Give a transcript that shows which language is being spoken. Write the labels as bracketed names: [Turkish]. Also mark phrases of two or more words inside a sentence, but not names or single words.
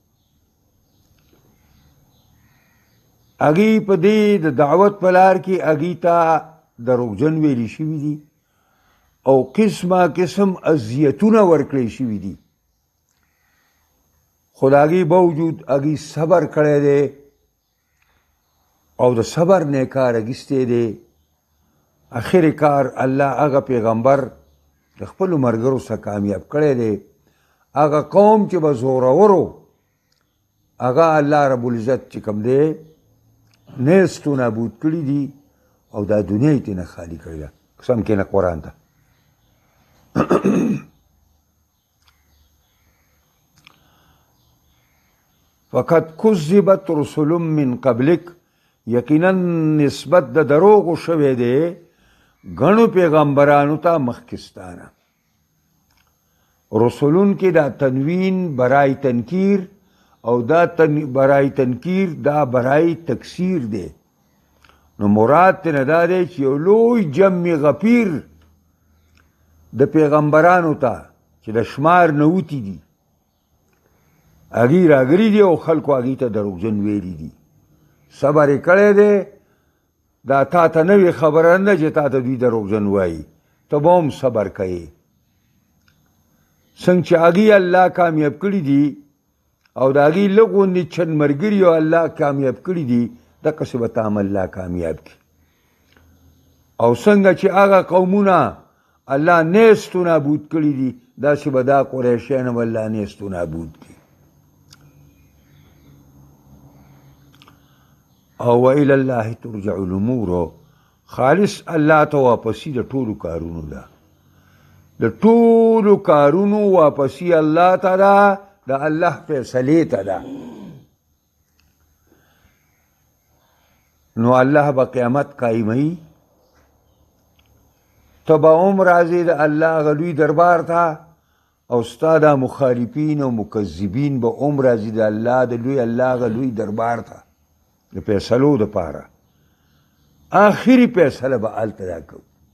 [Pashto] هغې په دې د دعوت په لار کې هغې ته دروغجن ویلي شوي دي او قسمه قسم اذیتونه ورکړی شوي دي، خو د هغې باوجود هغې صبر کړی دی او د صبر نه کار اخیستی دی. اخر کار الله هغه پیغمبر د خپلو ملګرو سره کامیاب کړی دی. هغه قوم چې به زورورو هغه [Arabic] الله رب العزت [Pashto] چې کوم دی نیست و نابود کړي دي او دا دنیا یې ترېنه خالي کړې ده. قسم کښېنه قرآن ته. [Arabic] فقد کذبت رسل من قبلک، [Pashto] یقینا نسبت د دروغو شوی دی ګڼو پیغمبرانو ته مخکې ستا نه. رسولون کې دا تنوین [Persian] برای تنکیر [Pashto] او دا [Persian] برای تنکیر [Pashto] دا [Persian] برای تکثیر [Pashto] دی. نو مراد ترې دا دی چې یو لوی جمع غفیر د پیغمبرانو ته چې د شمار نه وتي دي هغې راغلي دي او خلکو هغې ته دروغجن ویلي دي صبر یې کړی دی دا تا ته نوې خبره نه چې تا ته دوی دروغجن وایي ته به هم صبر کوې څنګه چې هغوی الله کامیاب کړي دي او د هغوی لږ غوندې چند ملګري او الله کامیاب کړي دي دقسې به ته هم الله کامیاب کړي او څنګه چې هغه قومونه الله نیست و نابود کړي دي داسې به دا قریشیان هم الله نیست و نابود کړي او [Arabic] وإلی الله ترجع الامور [Pashto] خالص الله ته واپسي د ټولو کارونو ده د ټولو کارونو واپسي الله ته ده د الله فیصلې ته ده نو الله به قیامت قایموي ته به هم راځې د الله هغه لوی دربار ته او ستا دا مخالفین او مکذبین به هم راځي د الله د لوی الله هغه لوی دربار ته د فیصلو دپاره آخري فیصله به هلته دا کوو